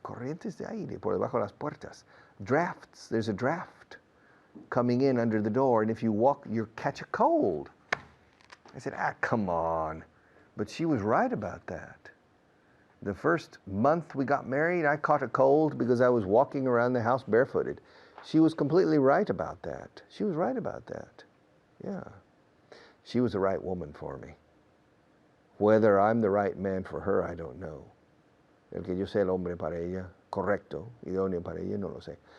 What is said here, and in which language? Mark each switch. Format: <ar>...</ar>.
<es>Corrientes de aire por debajo de las puertas.</es> <en>Drafts. There's a draft coming in under the door, and if you walk, you'll catch a cold. I said, come on. But she was right about that. The first month we got married, I caught a cold because I was walking around the house barefooted. She was completely right about that. She was right about that. Yeah. She was the right woman for me. Whether I'm the right man for her, I don't know.</en> <es>El que yo sea el hombre para ella, correcto, idóneo para ella, no lo sé.</es>